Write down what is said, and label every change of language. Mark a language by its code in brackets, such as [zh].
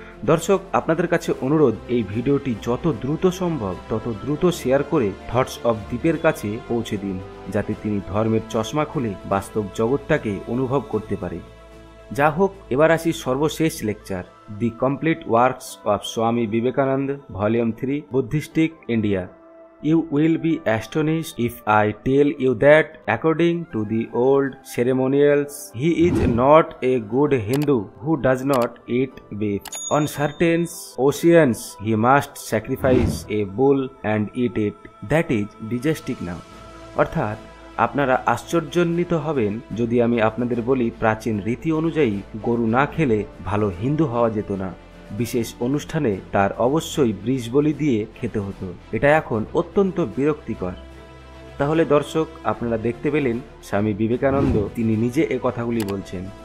[bn] দর্শক, আপনাদের কাছে অনুরোধ, এই ভিডিওটি যত দ্রুত সম্ভব তত দ্রুত শেয়ার করে থটস অফ দীপের কাছে পৌঁছে দিন, যাতে তিনি ধর্মের চশমা খুলে বাস্তব জগৎটাকে অনুভব করতে পারে। যা হোক, এবার আসি সর্বশেষ lecture, [en] The complete works of Swami Vivekananda, volume 3, buddhistic India. You will be astonished if I tell you that, according to the old ceremonials, he is not a good Hindu who does not eat beef. On certain occasions, he must sacrifice a bull and eat it. That is digestic now. [bn] অর্থাৎ আপনারা আশ্চর্যান্বিত হবেন যদি আমি আপনাদের বলি, প্রাচীন রীতি অনুযায়ী গরু না খেলে ভালো হিন্দু হওয়া যেত না। বিশেষ অনুষ্ঠানে তার অবশ্যই বৃষ বলি দিয়ে খেতে হতো। এটা এখন অত্যন্ত বিরক্তিকর। তাহলে দর্শক, আপনারা দেখতে পেলেন স্বামী বিবেকানন্দ তিনি নিজে এ কথাগুলি বলছেন।